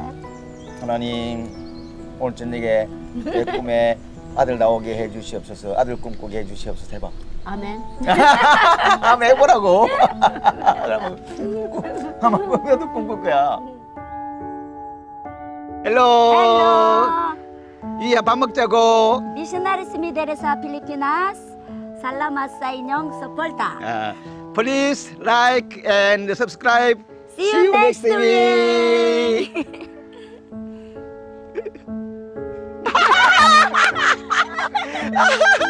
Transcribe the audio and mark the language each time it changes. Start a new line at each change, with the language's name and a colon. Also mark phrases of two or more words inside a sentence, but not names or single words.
Korean: 하나님 오늘 저녁에 내 꿈에 아들 나오게 해주시옵소서. 아들 꿈꾸게 해주시옵소서. 해봐. 아멘. 한번 해보라고. 한번 꿈에도 꿈꿀 거야. 헬로. 이야 밥 먹자고.
Filipino: Misionaris Mideresa Pilipinas, salamat sa inyong suporta.
English: Please like and subscribe. See you next week.